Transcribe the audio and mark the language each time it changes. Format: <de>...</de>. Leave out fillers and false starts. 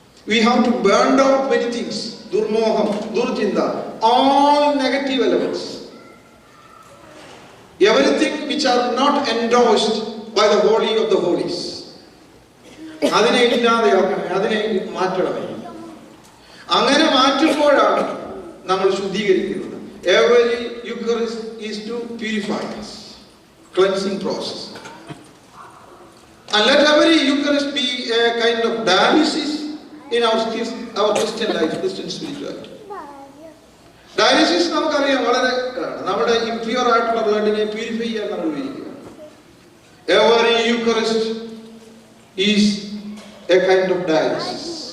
<en>We have to burn out many things. Durmoham, Durchinta, all negative elements. Everything which are not endorsed by the Holy of the Holies.</en> <ml>അതിനെ ഇല്ലാതെയാക്കണമേ, അതിനെ മാറ്റണമേ. അങ്ങനെ മാറ്റുമ്പോഴാണ് നമ്മൾ ശുദ്ധീകരിക്കുന്നത്.</ml> <en>Every Eucharist is to purify us. Cleansing process. And let every Eucharist be a kind of dialysis in our Christian life, Christian spirituality.</en> <ml>Dialysis നമുക്കറിയാം, വളരെ നമ്മുടെ impure ആയിട്ടുള്ള ബ്ലഡിനെ purify ചെയ്യാൻ നമ്മൾ ഉപയോഗിക്കുക.</ml> <en>Every Eucharist is a kind of dialysis.</en>